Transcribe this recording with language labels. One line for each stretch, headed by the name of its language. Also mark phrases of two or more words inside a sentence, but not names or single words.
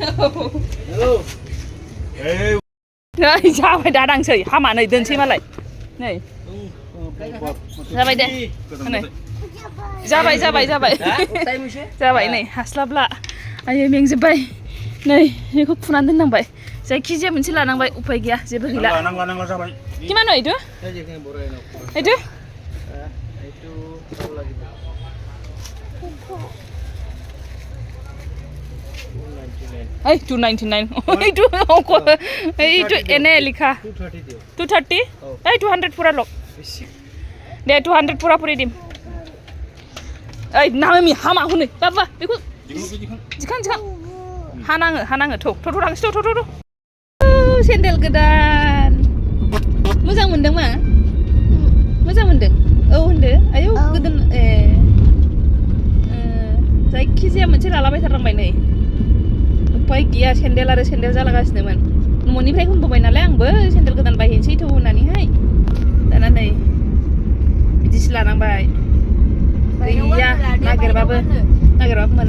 Bodo: नै जाबाय दादांसै हामा नै दोनसै मालाय नै जाबाय दे नै जाबाय नै हास्लाबला आयै मेंजोब्बाय नै बेखौ फुनानै दोननांबाय जायखिजाया मोनसे लानांबाय उफाय गैया जेबो गैला लानांगौ जाबाय
Assamese: किमान এইটো এইটো এই 299 এইটো এনে লিখা 230 এই 200 পুৰা লক দে 200 পুৰা পুৰি দিম
Bodo: ओइ नामि हामा हनै बाबा बेखौ जिखुनु दिखां हानाङो थौ थांसै थौ सेन्देल गोदान मोजां मोनदों मा मोजां मोनदों औ होनदो आयौ गोदान जायखिजाया मोनसे लालाबायथारनांबाय नै उपाय गैया सेन्देल आरो सेन्देल जालागासिनोमोन न'निफ्राय होनबोबाय नालाय आंबो सेन्देल गोदान बायहैनोसै थौ होननानैहाय दाना नै बिदिसो लानांबाय गैया नागिरबाबो मोना